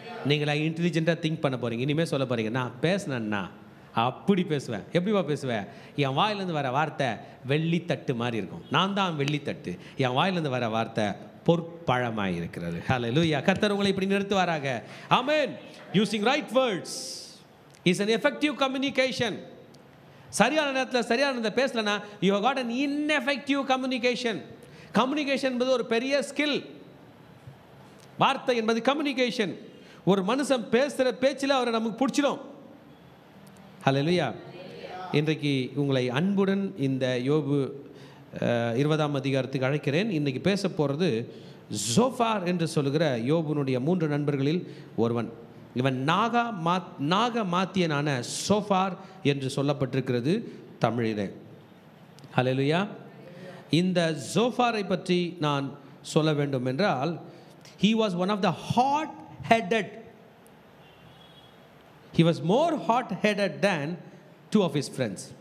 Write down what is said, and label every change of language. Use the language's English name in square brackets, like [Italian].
[Tamil] நீங்களா இன்டெலிஜென்ட்டாக திங்க் பண்ண போகிறீங்க. இனிமேல் சொல்ல போகிறீங்க, நான் பேசினேன்னா அப்படி பேசுவேன். எப்படிவா பேசுவேன்? என் வாயிலேருந்து வர வார்த்தை வெள்ளித்தட்டு மாதிரி இருக்கும். நான் தான் வெள்ளித்தட்டு. என் வாயிலேருந்து வர வார்த்தை பொற்பழமாய் இருக்கிறது. ஹல்லேலூயா. கர்த்தர் உங்களை இப்படி நிறுத்துவாராக. ஆமென். [English] Using right words is an effective communication. [Tamil] சரியான நேரத்தில் சரியான நேரத்தில் பேசலன்னா [English] you have got an ineffective communication. [Tamil] Communication என்பது ஒரு பெரிய ஸ்கில். வார்த்தை என்பது கம்யூனிகேஷன். ஒரு மனுஷன் பேசுகிற பேச்சில் அவரை நமக்கு பிடிச்சிடும். ஹல்லேலூயா. இன்றைக்கு உங்களை அன்புடன் இந்த யோபு 20ஆம் அதிகாரத்துக்கு அழைக்கிறேன். இன்றைக்கி பேச போகிறது ஜோஃபார் என்று சொல்லுகிற யோபுனுடைய 3 நண்பர்களில் ஒருவன். இவன் நாக மாத்தியனான சோஃபார் என்று சொல்லப்பட்டிருக்கிறது தமிழிலே. ஹல்லேலூயா. இந்த ஜோஃபாரை பற்றி நான் சொல்ல வேண்டும் என்றால், [English] he was one of the hot-headed. He was more hot-headed than 2 of his friends.